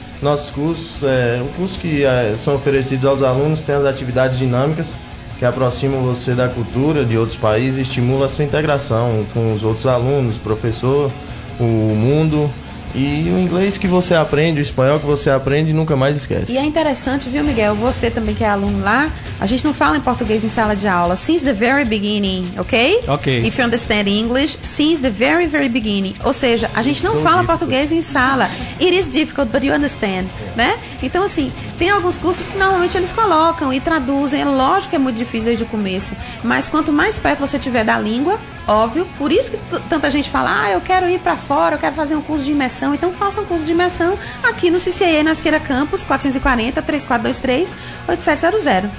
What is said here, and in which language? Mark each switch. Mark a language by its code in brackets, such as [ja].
[pt] Nossos cursos, o curso que são oferecidos aos alunos tem as atividades dinâmicas, que aproximam você da cultura de outros países e estimula a sua integração com os outros alunos, professor, o mundo. E o inglês que você aprende, o espanhol que você aprende, nunca mais esquece. E é interessante, viu, Miguel? Você também que é aluno lá, a gente não fala em português em sala de aula. [en] Since the very beginning, ok? Ok. If you understand English, since the very, very beginning. [pt] Ou seja, a gente não fala [en] difficult. [pt] Português em sala. [en] It is difficult, but you understand, né? [pt] Então, assim, tem alguns cursos que normalmente eles colocam e traduzem. É lógico que é muito difícil desde o começo. Mas quanto mais perto você tiver da língua, óbvio, por isso que tanta gente fala, eu quero ir pra fora, eu quero fazer um curso de imersão. Então faça um curso de imersão aqui no CCA, na Esquerda Campus, 440-3423-8700.